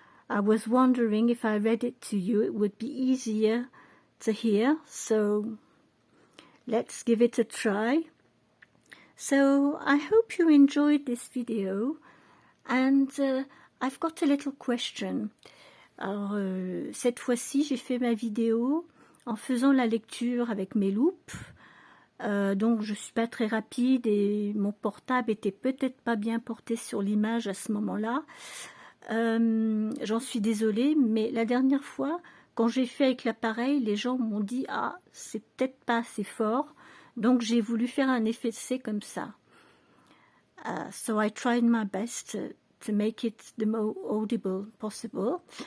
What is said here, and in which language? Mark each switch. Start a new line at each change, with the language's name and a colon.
English: I was wondering if I read it to you, it would be easier to hear, so let's give it a try. So I hope you enjoyed this video, and I've got a little question.
French: Alors, cette fois-ci, j'ai fait ma vidéo en faisant la lecture avec mes loupes. Donc je suis pas très rapide et mon portable était peut-être pas bien porté sur l'image à ce moment-là. J'en suis désolée, mais la dernière fois, quand j'ai fait avec l'appareil, les gens m'ont dit « Ah, c'est peut-être pas assez fort », donc j'ai voulu faire un effet de C comme ça.
English: So I tried my best to make it the most audible possible.